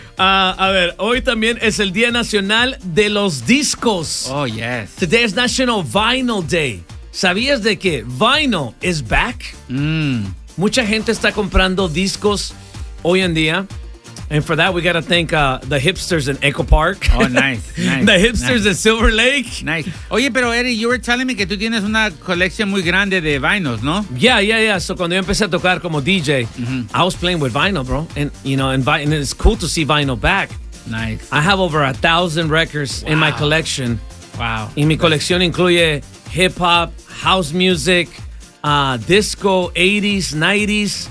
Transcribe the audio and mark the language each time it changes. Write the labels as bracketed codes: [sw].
[es] A ver, hoy también es el Día Nacional de los Discos. [en] Oh, yes. Today is National Vinyl Day. [es] ¿Sabías de que [en] vinyl is back? Mucha gente está comprando discos hoy en día. And for that, we got to thank the hipsters in Echo Park. Oh, nice. The hipsters in Silver Lake. Nice. [es] Oye, pero Eddie, [en] you were telling me [es] que tú tienes una colección muy grande de vinyls, ¿no? [en] Yeah. So [es] cuando yo empecé a tocar como [en] DJ, mm-hmm. I was playing with vinyl, bro. And, you know, and it's cool to see vinyl back. Nice. I have over 1,000 records wow. in my collection. Wow. [es] Y mi colección incluye hip-hop, house music, disco, 80s, 90s.